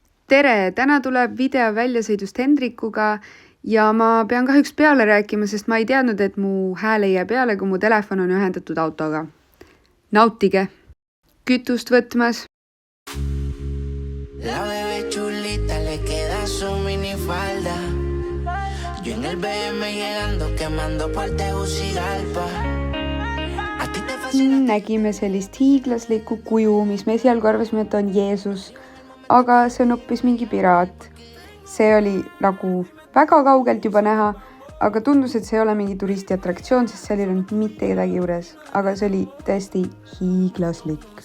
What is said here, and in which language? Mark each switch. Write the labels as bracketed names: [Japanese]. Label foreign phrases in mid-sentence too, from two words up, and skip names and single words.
[Estonian] Tere! Täna tuleb video väljasõidust Hendrikuga ja ma pean kahjuks peale rääkima, sest ma ei teadnud, et mu hääl ei jää peale, kui mu telefon on ühendatud autoga. Nautige! Kütust võtmas. [Spanish] La bebé chulita le queda su minifalda. Yo en el BM llegando quemando por Tegucigalpa. [Estonian] Nägime sellist hiiglaslikku kuju, mis me esialgu arvasime, et on Jeesus, aga see on hoopis mingi piraat. See oli nagu väga kaugelt juba näha, aga tundus, et see ei ole mingi turistiatraktsioon, sest seal ei olnud mitte kedagi juures, aga see oli tõesti hiiglaslik.